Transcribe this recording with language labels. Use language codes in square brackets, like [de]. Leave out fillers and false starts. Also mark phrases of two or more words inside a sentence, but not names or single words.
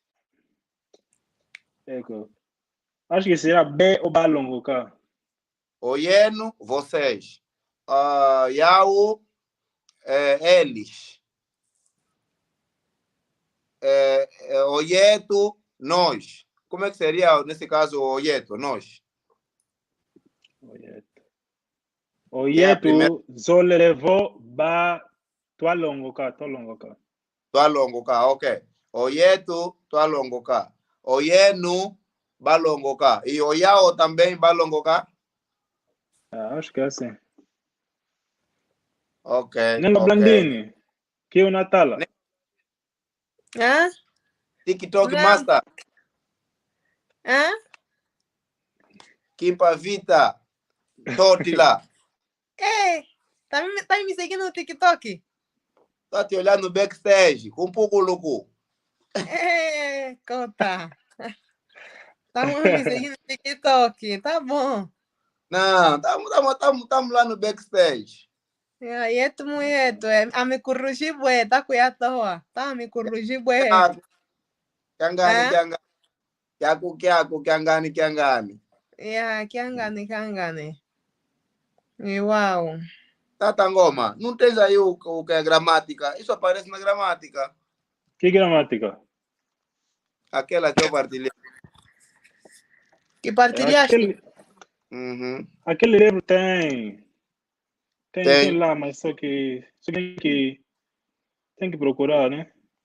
[pt] acho que será B ou balongoka. Oyenu, vocês. Yau, eles. Oyeto, nós. Como é que seria, nesse caso, oyeto, nós? [kg] Oyeto, zolelevo ba tualongoka. Tualongoka, ok. Oyeto, tualongoka. Oyenu, balongoka. [pt] E oyao também, balongoka? Acho que é assim. Ok. Nela Blandini, que é o Natal. Hã? TikTok Não. Master. Hã? Kimpa Vita. Totila. Ei, tá me seguindo no TikTok? Tá te olhando no backstage. Com um pouco louco. Ei, conta. Tá me seguindo no TikTok, tá bom. Não, estamos lá no backstage. [kg] Yetu muyetu, amekurushi bwe, tá kuyatoa. Tá amekurushi bwe. Kiangani. Yeah, kiangani. Uau. [pt] Tata Ngoma, não tens aí o que é gramática? Isso aparece na gramática. Que gramática? Aquela que eu partilhei. Que partilhaste? Aquele livro tem lá, mas só que tem que procurar, né?